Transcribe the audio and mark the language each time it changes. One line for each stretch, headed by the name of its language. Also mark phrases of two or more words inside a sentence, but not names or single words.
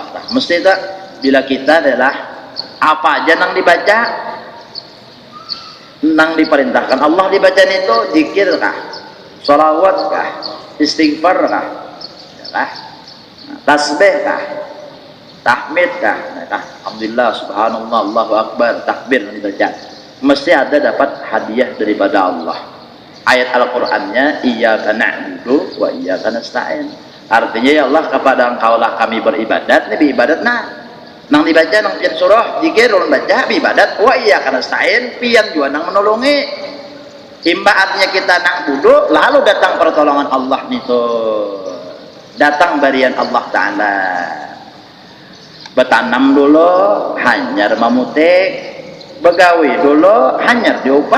Banjar: Mesti tak bila kita adalah apa aja nang dibaca, nang diperintahkan Allah dibaca itu zikir kah, sholawat kah, istighfar kah, tasbih kah, tahmid kah, alhamdulillah,
Arabic: سبحان الله الله أكبر,
Banjar: takbir dibaca, mesti ada dapat hadiah daripada Allah.
Arabic: Ayat Al-Qur'annya إياك نعبد وإياك نستعين,
Banjar: artinya ya Allah kepada engkau lah kami beribadat, ini ibadat nang dibaca nang pian surah zikir ulun baca ibadat,
Arabic: وإياك نستعين
Banjar: pian juga nang menolongi. Imba artinya kita na'budu lalu datang pertolongan Allah itu, datang barian Allah Ta'ala. Betanam dulu hanyar memutik, begawi dulu hanyar diupah.